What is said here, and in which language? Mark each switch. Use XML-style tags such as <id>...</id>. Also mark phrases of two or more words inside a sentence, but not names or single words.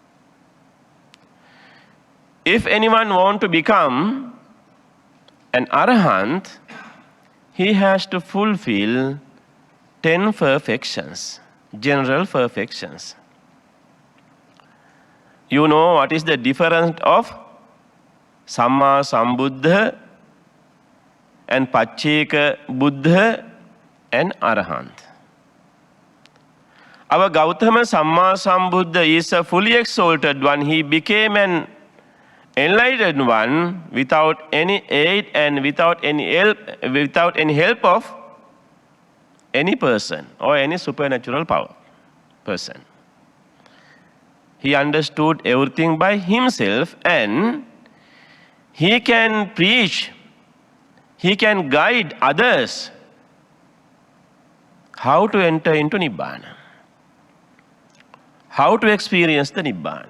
<en>If anyone wants to become an Arahant, he has to fulfill 10 perfections, general perfections. You know what is the difference of Samma Sambuddha and Pacceka Buddha and Arahant. Our Gautama Samma Sambuddha is a fully exalted one. He became an enlightened one without any aid and without any help of any person or any supernatural power person. He understood everything by himself, and he can preach, he can guide others how to enter into Nibbana, how to experience the Nibbana.</en>